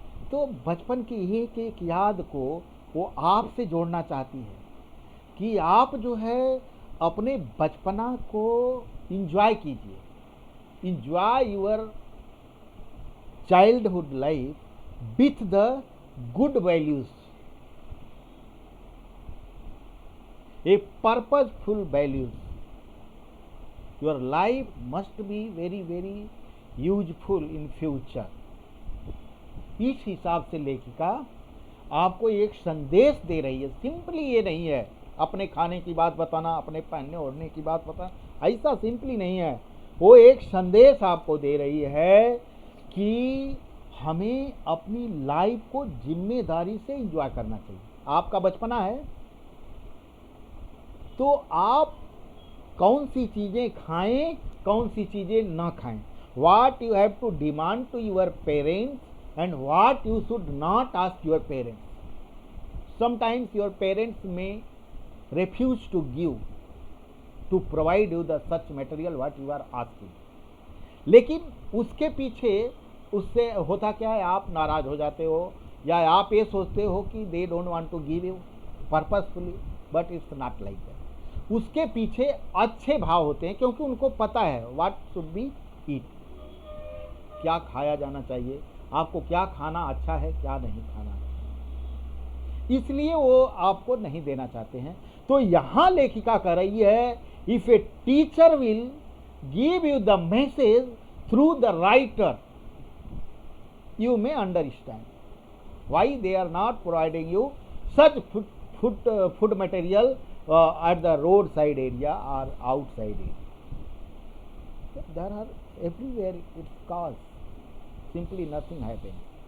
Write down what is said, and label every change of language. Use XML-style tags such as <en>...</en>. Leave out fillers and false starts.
<hi>तो बचपन की एक याद को वो आपसे जोड़ना चाहती है कि आप जो है अपने बचपना को इंजॉय कीजिए,</hi> <en>Enjoy your childhood life with the good values, a purposeful values. Your life must be very very useful in future.</en> <hi>इस हिसाब से लेखिका आपको एक संदेश दे रही है। सिंपली ये नहीं है अपने खाने की बात बताना, अपने पहनने ओढ़ने की बात बताना, ऐसा सिंपली नहीं है। वो एक संदेश आपको दे रही है कि हमें अपनी लाइफ को जिम्मेदारी से एंजॉय करना चाहिए। आपका बचपना है तो आप कौन सी चीज़ें खाएं, कौन सी चीज़ें ना खाएं।</hi> <en>What you have to demand to your parents and what you should not ask your parents. Sometimes your parents may refuse to give, to provide you the such material what you are asking.</en> <hi>लेकिन उसके पीछे उससे होता क्या है, आप नाराज हो जाते हो या आप ये सोचते हो कि</hi> <en>they don't want to give you purposefully, but it's not like that.</en> <hi>उसके पीछे अच्छे भाव होते हैं क्योंकि उनको पता है</hi> <en>what should be eat,</en> <hi>क्या खाया जाना चाहिए, आपको क्या खाना अच्छा है, क्या नहीं खाना है, इसलिए वो आपको नहीं देना चाहते हैं। तो यहां लेखिका कह रही है,</hi> <en>If a teacher will give you the message through the writer, you may understand why they are not providing you such food material at the roadside area or outside area. There are everywhere its cause. Simply nothing happened.</en>